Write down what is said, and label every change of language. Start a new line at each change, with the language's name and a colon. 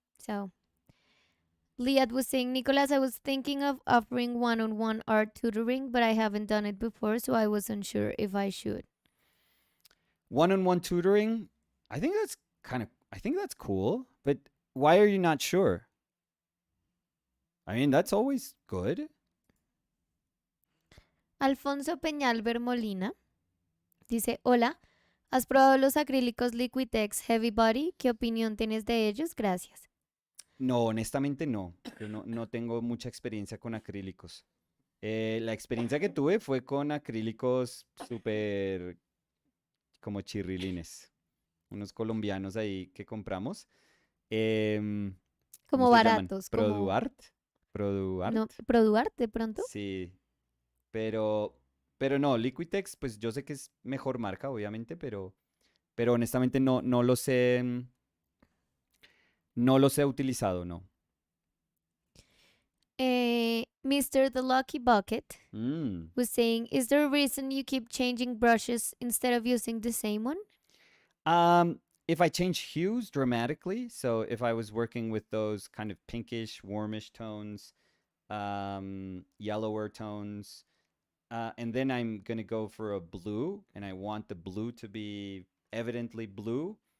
English: So, Liat was saying, Nicolas, I was thinking of offering one-on-one art tutoring, but I haven't done it before, so I wasn't sure if I should. One-on-one tutoring, I think that's cool, but why are you not sure? I mean, that's always good.
Spanish: Alfonso Peñalver Molina dice, hola, ¿has probado los acrílicos Liquitex Heavy Body? ¿Qué opinión tienes de ellos? Gracias. No, honestamente no. Yo no tengo mucha experiencia con acrílicos. La experiencia que tuve fue con acrílicos súper como chirrilines. Unos colombianos ahí que compramos. Como ¿Cómo se llaman? baratos. Produart. Produart. No, ¿Produart de pronto? Sí. Pero no, Liquitex, pues yo sé que es mejor marca, obviamente, pero honestamente no los he utilizado, no.
English: Mr. The Lucky Bucket was saying, is there a reason you keep changing brushes instead of using the same one? if I change hues dramatically, so if I was working with those kind of pinkish, warmish tones, yellower tones, and then I'm gonna go for a blue, and I want the blue to be evidently blue.